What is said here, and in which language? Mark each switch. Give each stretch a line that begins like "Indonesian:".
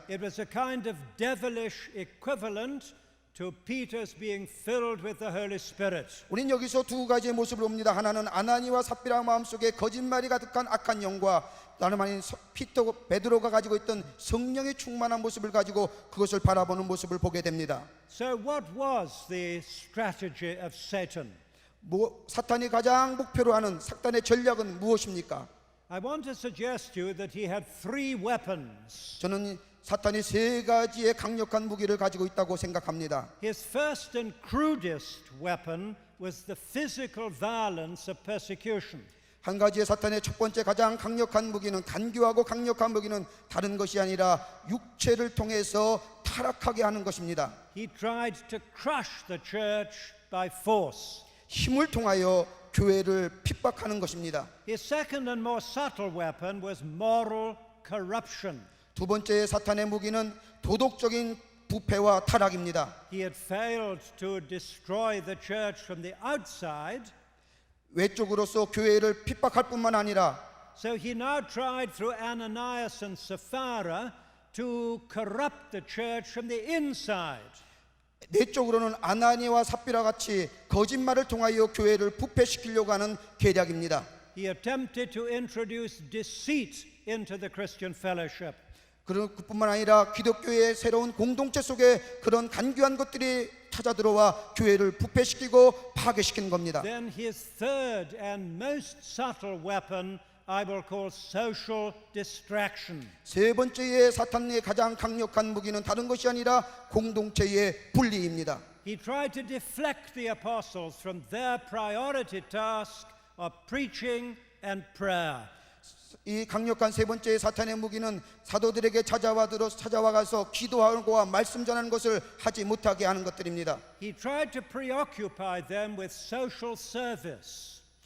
English: It was a kind of devilish equivalent to Peter's being filled with the Holy Spirit.
Korean: 우린 여기서 두 가지의 모습을 봅니다. 하나는 아나니와 삽비라 마음속에 거짓말이 가득한 악한 영과 다름 아닌 베드로가 가지고 있던 성령의 충만한 모습을 가지고 그것을 바라보는 모습을 보게 됩니다.
English: So what was the strategy of Satan?
Korean: 사탄이 가장 목표로 하는 사탄의 전략은 무엇입니까?
English: I want to suggest to you that he had three weapons.
Korean: 저는 사탄이 세 가지의 강력한 무기를 가지고 있다고 생각합니다.
English: His first and crudest weapon was the physical violence of persecution.
Korean: 한 가지의 사탄의 첫 번째 가장 강력한 무기는 간교하고 강력한 무기는 다른 것이 아니라 육체를 통해서 타락하게 하는 것입니다.
English: He tried to crush the church by force.
Korean: 힘을 통하여 교회를 핍박하는 것입니다.
English: His second and more subtle weapon was moral corruption.
Korean: 두 번째 사탄의 무기는 도덕적인 부패와 타락입니다.
English: He had failed to destroy the church from the outside.
Korean: 외적으로서 교회를 핍박할 뿐만 아니라
English: So he now tried through Ananias and Sapphira to corrupt the church from the inside.
Korean: 내적으로는 아나니와 삽비라 같이 거짓말을 통하여 교회를 부패시키려고 하는 계략입니다.
English: He attempted to introduce deceit into the Christian fellowship.
Korean: 그뿐만 아니라 기독교의 새로운 공동체 속에 그런 간교한 것들이 찾아 들어와 교회를 부패시키고 파괴시킨 겁니다.
English: Then his third and most subtle weapon I will call social distraction.
Korean: 세 번째의 사탄의 가장 강력한 무기는 다른 것이 아니라 공동체의 분리입니다.
English: He tried to deflect the apostles from their priority task of preaching and prayer.
Korean: 이 강력한 세 번째의 사탄의 무기는 사도들에게 찾아와가서 기도하고와 말씀 전하는 것을 하지 못하게 하는 것들입니다.
English: He tried to preoccupy them with social service.